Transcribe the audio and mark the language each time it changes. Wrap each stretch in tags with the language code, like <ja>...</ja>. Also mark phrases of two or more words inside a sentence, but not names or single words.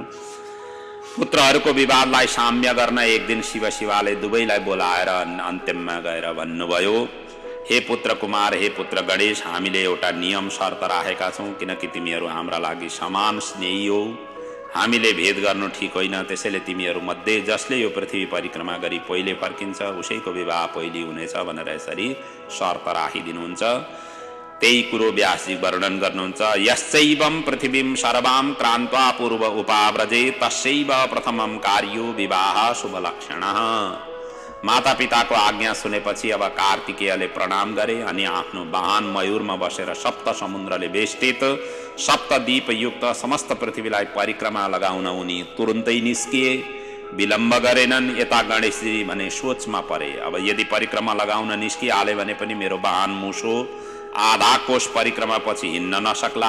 <ne>पुत्रहरूको विवादलाई साम्य गर्न एक दिन शिवले दुवैलाई बोलाएर अन्त्यममा गएर भन्नुभयो, हे पुत्र कुमार, हे पुत्र गणेश, हामीले एउटा नियम शर्त राखेका छौँ। किनकि तिमीहरू हाम्रा लागि समान स्नेही हो, हामीले भेद गर्नु ठिक होइन। त्यसैले तिमीहरू मध्ये जसले यो पृथ्वी परिक्रमा गरी पहिले फर्किन्छ उसैको विवाह पहिले हुनेछ भनेर यसरी शर्त राखिदिनुहुन्छ। त्यही कुरो व्यासजी वर्णन गर्नुहुन्छ।</ne> <sa>यश्चैवं पृथिवीं सर्वां क्रान्त्वा पूर्व उपाव्रजे तस्यैव प्रथमं कार्यो विवाह शुभलक्षणः।</sa> <ne>माता पिताको आज्ञा सुनेपछि अब कार्तिकेयले प्रणाम गरे अनि आफ्नो वाहन मयूरमा बसेर सप्त समुद्रले बेष्टित सप्तद्वीप युक्त समस्त पृथ्वीलाई परिक्रमा लगाउन उनी तुरुन्तै निस्किए। विलम्ब गरेनन्। यता गणेशजी भने सोचमा परे, अब यदि परिक्रमा लगाउन निस्किहाले भने पनि मेरो वाहन मुसो आधा कोष परिक्रमा पछि हिँड्न नसक्ला।</ne>